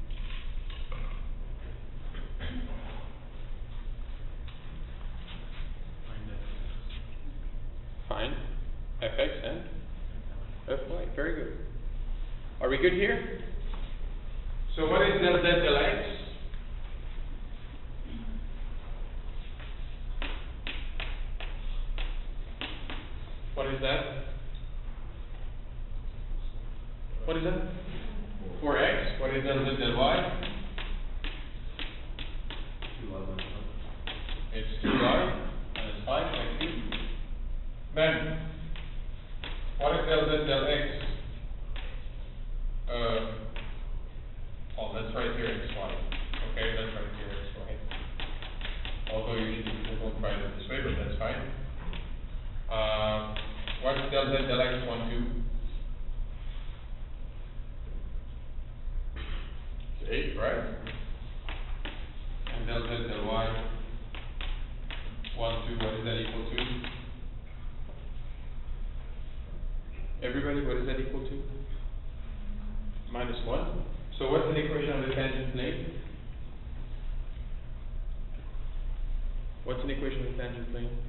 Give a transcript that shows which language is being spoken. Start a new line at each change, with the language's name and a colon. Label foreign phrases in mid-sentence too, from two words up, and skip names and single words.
English: Find fx and fy. Very good. Are we good here? So what is del z del x? What is that? What is that? 4x. What is del z del y? It's 2y minus 5 by 2. Then, what is del z del x? Oh, let's write here xy. Okay, let's write here xy. Although usually people don't write it this way, but that's fine. What's del z del x 1, 2? It's 8, right? And del z del y 1, 2, what is that equal to? Everybody, what is that equal to? Minus 1. So what's an equation of the tangent plane? What's an equation of the tangent plane?